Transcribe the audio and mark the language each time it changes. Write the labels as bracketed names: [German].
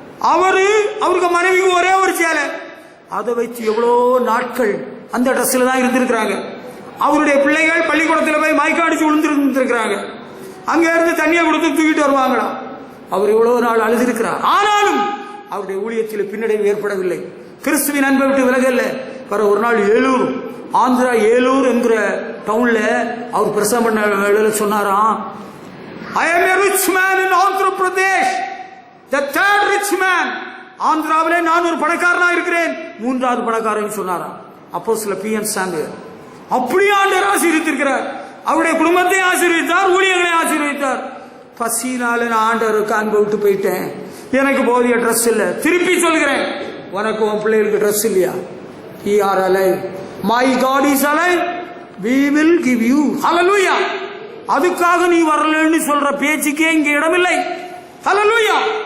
[Tamil] அவருக்கு மனைவிக்கு ஒரே ஒரு சேலை, அதை வச்சு எவ்வளோ நாட்கள் அந்த ட்ரெஸ்ல தான் இருந்திருக்கிறாங்க. அவருடைய பிள்ளைகள் பள்ளிக்கூடத்தில் போய் மயக்காடிச்சு விழுந்திருக்கிறாங்க, அங்க இருந்து தண்ணியை கொடுத்து தூக்கிட்டு வருவாங்களாம். அவர் இவ்வளவு நாள் அழுதிருக்கிறார், ஆனாலும் அவருடைய ஊழியத்தில் பின்னடைவு ஏற்படவில்லை. கிறிஸ்துவின் அன்பை விட்டு விலகல்ல. ஒரு நாள் ஏலூர், ஆந்திரா ஏலூர் என்கிற டவுன்ல அவர் பிரசங்கம் பண்ண சொன்னாராம், [English] I am a rich man in Andhra Pradesh, the third rich man. [Tamil] ஆந்திராவிலே நான் ஒரு பணக்காரனா இருக்கிறேன், 3வது பணக்காரன் சொன்னாராம் அப்போஸ்தலர் PM சாமுவேல். அப்படி ஆண்டவர் ஆசீர்வதித்திருக்கிறார், அவருடைய குடும்பத்தை ஆசீர்வதித்தார், ஊழியர்களை ஆசீர்வதித்தார். பசினால நான் ஆண்டவருக்கு அன்பை விட்டு போயிட்டேன், எனக்கு போதிய ட்ரெஸ் இல்ல. திருப்பி சொல்கிறேன், உனக்கு உன் பிள்ளைகளுக்கு ட்ரெஸ் இல்லையா? [English] We are alive, my God is alive, we will give you. Hallelujah. [Tamil] அதுக்காக நீ வரலன்னு சொல்ற பேச்சுக்கே இங்க இடமில்லை. ஹல்லேலூயா.